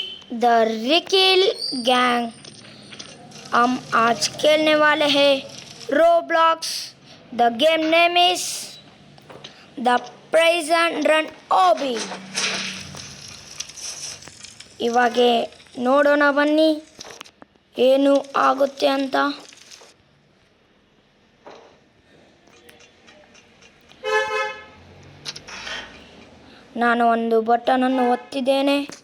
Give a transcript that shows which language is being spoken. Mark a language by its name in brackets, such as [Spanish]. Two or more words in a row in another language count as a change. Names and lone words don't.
[English] द रिकिल गैंग। [Hindi] हम आज खेलने वाले हैं रोब्लॉक्स। [English] The game name is the ಪ್ರೈಸನ್ ರನ್ ಓಬಿ. [Kannada] ಇವಾಗ ನೋಡೋಣ ಬನ್ನಿ ಏನು ಆಗುತ್ತೆ ಅಂತ. ನಾನು ಒಂದು ಬಟನನ್ನು ಒತ್ತಿದ್ದೇನೆ.